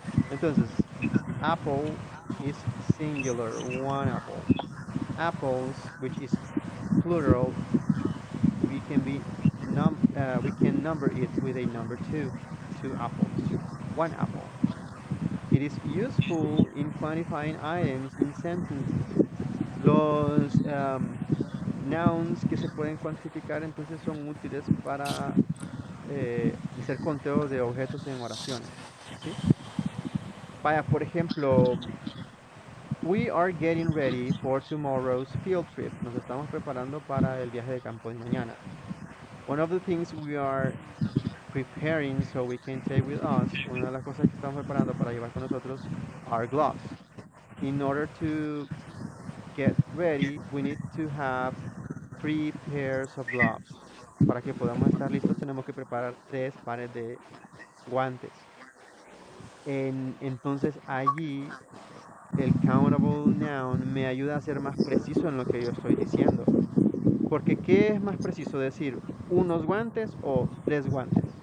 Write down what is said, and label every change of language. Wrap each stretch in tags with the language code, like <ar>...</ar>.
<en>Entonces, apple is singular, one apple. Apples, which is plural, we can number it with a number two, two apples, one apple. It is useful in quantifying items in sentences.</en> <es>Los nouns que se pueden cuantificar entonces son útiles para hacer conteo de objetos en oraciones, ¿sí? Vaya, por ejemplo,</es> <en>we are getting ready for tomorrow's field trip.</en> <es>Nos estamos preparando para el viaje de campo de mañana.</es> <en>One of the things we are preparing so we can take with us,</en> <es>una de las cosas que estamos preparando para llevar con nosotros</es> <en>are gloves. In order to get ready, we need to have 3 pairs of gloves.</en> <es>Para que podamos estar listos, tenemos que preparar 3 pares de guantes. Entonces allí el countable noun me ayuda a ser más preciso en lo que yo estoy diciendo. Porque ¿qué es más preciso decir? ¿Unos guantes o 3 guantes?</es>